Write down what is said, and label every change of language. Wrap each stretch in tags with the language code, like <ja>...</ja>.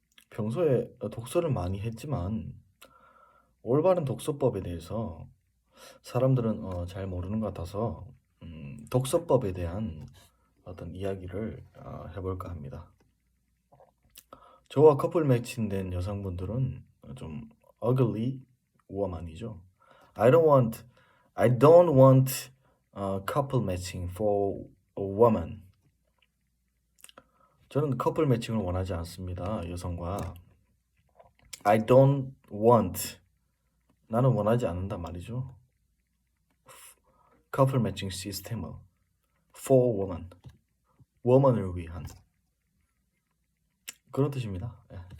<ko>평소에 독서를 많이 했지만 올바른 독서법에 대해서 사람들은 잘 모르는 것 같아서 독서법에 대한 어떤 이야기를 해볼까 합니다. 저와 커플 매칭된 여성분들은 좀</ko> <en>ugly woman</en> <ko>이죠.</ko> <en>I don't want couple matching for a woman.</en> <ko>저는 커플 매칭을 원하지 않습니다. 여성과</ko> <en>I don't want</en> <ko>나는 원하지 않는단 말이죠. 커플 매칭 시스템을</ko> <en>for woman woman</en> <ko>을 위한 그런 뜻입니다. 예.</ko>